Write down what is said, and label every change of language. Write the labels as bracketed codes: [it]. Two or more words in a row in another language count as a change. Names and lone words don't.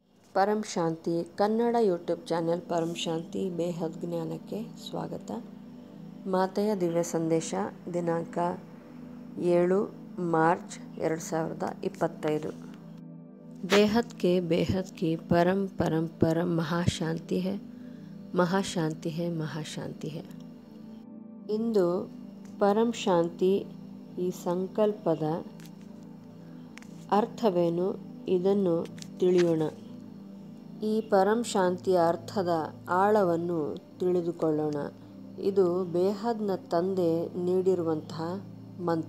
[kn] ಪರಂ ಶಾಂತಿ ಕನ್ನಡ [en] YouTube channel [kn] ಪರಂ ಶಾಂತಿ ಬೇಹದ್ ಜ್ಞಾನಕ್ಕೆ ಸ್ವಾಗತ. ಮಾತೆಯ ದಿವ್ಯ ಸಂದೇಶ ದಿನಾಂಕ 7 ಮಾರ್ಚ್ 2025. [hi] बेहद के बेहद की परम परम परम महाशांति है, महाशांति है, महाशांति है. [kn] ಇಂದು ಪರಂ ಶಾಂತಿ ಈ ಸಂಕಲ್ಪದ ಅರ್ಥವೇನು ಇದನ್ನು ತಿಳಿಯೋಣ. ಈ ಪರಂ ಶಾಂತಿಯ ಅರ್ಥದ ಆಳವನ್ನು ತಿಳಿದುಕೊಳ್ಳೋಣ. ಇದು ಬೇಹದ್ನ ತಂದೆ ನೀಡಿರುವಂತಹ ಮಂತ್ರ.